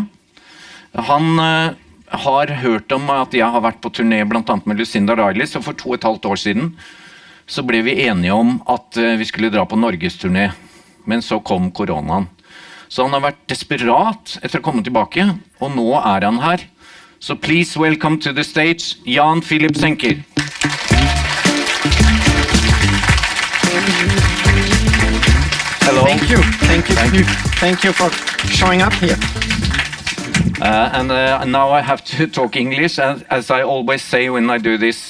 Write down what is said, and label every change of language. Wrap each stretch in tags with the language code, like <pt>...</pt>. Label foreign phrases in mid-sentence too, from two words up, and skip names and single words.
<no>Han har hørt om at jeg har vært på turné blant annet med Lucinda Riley, så for 2,5 år siden så ble vi enige om at vi skulle dra på Norges turné, men så kom koronaen. Så han har vært desperat etter å komme tilbake, og nå han her.</no> <en>Så please welcome to the stage, Jan-Philipp Sendker. Hello. Thank you for showing up here. And now I have to talk English, as I always say when I do this.</en>